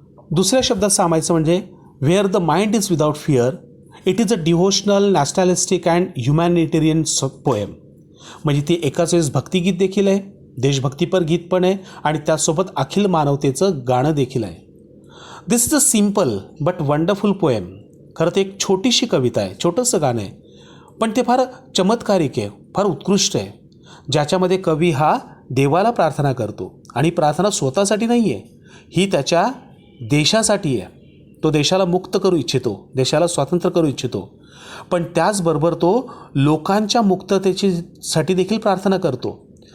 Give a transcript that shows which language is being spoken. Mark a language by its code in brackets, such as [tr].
[mr] दुसऱ्या शब्दात सांगायचं म्हणजे [en] Where the mind is without fear it is a devotional, nationalistic and humanitarian poem. [mr] म्हणजे ती एकाच वेळेस भक्तिगीत देखील आहे, देशभक्तीपर गीत पण आहे आणि त्याचसोबत अखिल मानवतेचं गाणं देखील आहे. [en] This is a simple but wonderful poem. [mr] खरं तर एक छोटीशी कविता आहे, छोटंसं गाणं आहे, पण ते फार चमत्कारिक आहे, फार उत्कृष्ट आहे, ज्याच्यामध्ये कवी हा देवाला प्रार्थना करतो आणि प्रार्थना स्वतःसाठी नाही आहे, ही त्याच्या देशासाठी आहे. तो देशाला मुक्त करू इच्छितो, देशाला स्वातंत्र्य करू इच्छितो, पण त्याचबरोबर तो लोकांच्या मुक्ततेसाठी देखील प्रार्थना करतो.